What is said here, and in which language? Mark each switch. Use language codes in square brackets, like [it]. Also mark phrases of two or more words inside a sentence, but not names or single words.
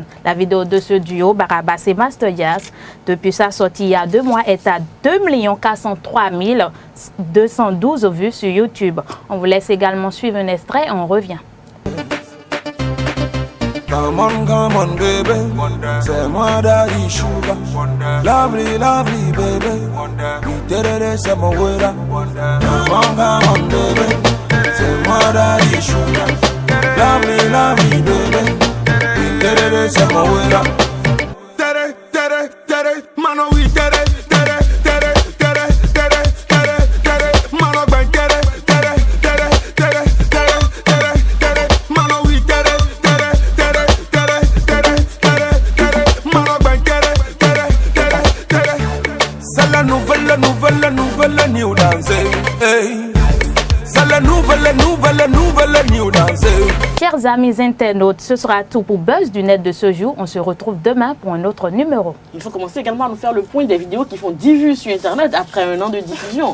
[fr] La vidéo de ce duo, Barabas et Master Jazz, depuis sa sortie il y a 2 mois, est à 2 403 212 vues sur YouTube. On vous laisse également suivre un extrait et on revient. [en] Come on, baby. [fr] C'est moi [en] daddy sugar. Lovely, lovely, baby. [fr] Terere, c'est mon wera. [en] Come on, baby. [fr] C'est moi daddy Wanda. Tere, tere, tere, mano we tere, tere, tere, tere, tere, tere, tere, mano ben tere, tere, tere, tere, tere, tere, tere, mano we tere, tere, tere, tere, tere, tere, tere, mano ben tere, tere, tere, tere. C'est la nouvelle [en] new dance, [fr] hey. C'est la nouvelle new dance. Chers amis internautes, ce sera tout pour Buzz du Net de ce jour. On se retrouve demain pour un autre numéro. Il faut commencer également à nous faire le point des vidéos qui font 10 vues sur Internet après un an de diffusion.